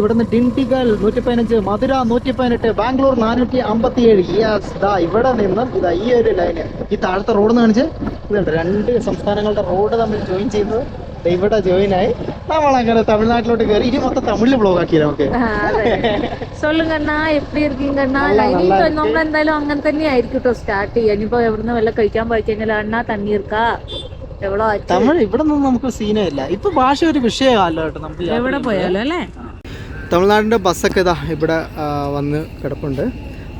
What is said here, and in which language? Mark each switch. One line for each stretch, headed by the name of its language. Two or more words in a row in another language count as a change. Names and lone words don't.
Malayalam: ഇവിടുന്ന് ഡിണ്ടിഗൽ 115, മധുര 118, ബാംഗ്ലൂർ 457. യെസ്, ദാ ഇവിടെ നിന്ന് ഇതാ ഈ ഒരു ലൈന്, ഈ താഴത്തെ റോഡ് എന്ന് കാണിച്ച് ഇതുണ്ട്. 2 സംസ്ഥാനങ്ങളുടെ റോഡ് തമ്മിൽ ജോയിൻ ചെയ്യുന്നത് ഇവിടെ ജോയിനായി. നമ്മളങ്ങനെ തമിഴ്നാട്ടിലോട്ട് കയറി. ഇനി മൊത്തം തമിഴിൽ ബ്ലോഗ് ആക്കി നമുക്ക്.
Tamil: சொல்லுங்கண்ணா எப்படி இருக்கீங்கண்ணா?
Malayalam: നമ്മൾ എന്തായാലും അങ്ങനെ തന്നെ ആയിരിക്കും കേട്ടോ സ്റ്റാർട്ട് ചെയ്യാൻ. ഇനിയിപ്പോ എവിടുന്ന് വല്ല കഴിക്കാൻ പോയി കഴിഞ്ഞാൽ
Tamil: அண்ணா தண்ணி இருக்கா எவ்வளவு
Malayalam: തമിഴ് ഇവിടെ നിന്നും നമുക്ക് സീനേ ഇല്ല. ഇപ്പൊ ഭാഷ ഒരു വിഷയമല്ലോ കേട്ടോ, നമുക്ക് എവിടെ പോയാലോ അല്ലേ. തമിഴ്നാടിന്റെ ബസ്സൊക്കെ ഇതാ ഇവിടെ വന്ന് കിടപ്പുണ്ട്.